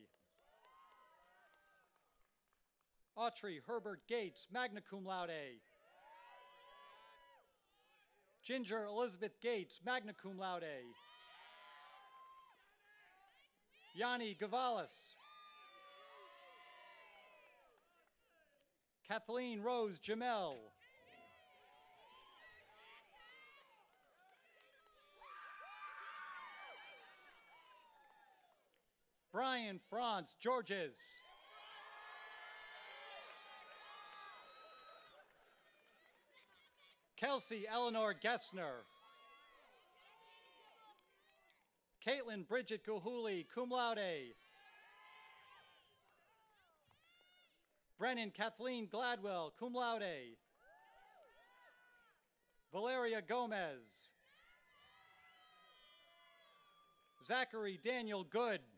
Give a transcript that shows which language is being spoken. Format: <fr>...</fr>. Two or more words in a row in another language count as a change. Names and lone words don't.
<en>Autrey Herbert Gates,</en> <la>magna cum laude.</la> <en>Ginger Elizabeth Gates,</en> <la>magna cum laude.</la> <en>Yanni Gavalis. Kathleen Rose Jamel. Brian Franz Georges. Kelsey Eleanor Gessner. Caitlin Bridget Gahuli,</en> <la>cum laude.</la> <en>Brennan Kathleen Gladwell,</en> <la>cum laude.</la> <en>Valeria Gomez. Zachary Daniel Good.</en>